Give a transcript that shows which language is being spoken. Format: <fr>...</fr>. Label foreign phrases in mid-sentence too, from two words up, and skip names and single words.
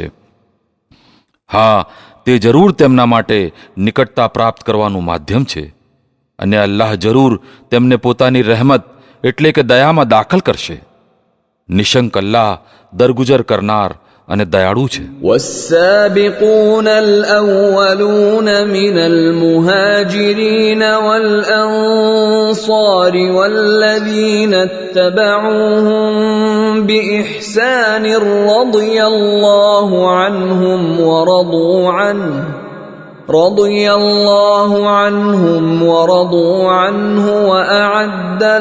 <gu>હા, તે જરૂર તેમના માટે નિકટતા પ્રાપ્ત કરવાનું માધ્યમ છે અને અલ્લાહ જરૂર તેમને પોતાની રહેમત એટલે કે દયામાં દાખલ કરશે. નિશંક અલ્લાહ દરગુજર કરનાર અને દયાળુ છે.</gu> <ar>والسابقون الأولون من المهاجرين والأنصار والذين اتبعوهم بإحسان رضي الله عنهم ورضوا عنه وأعد</ar>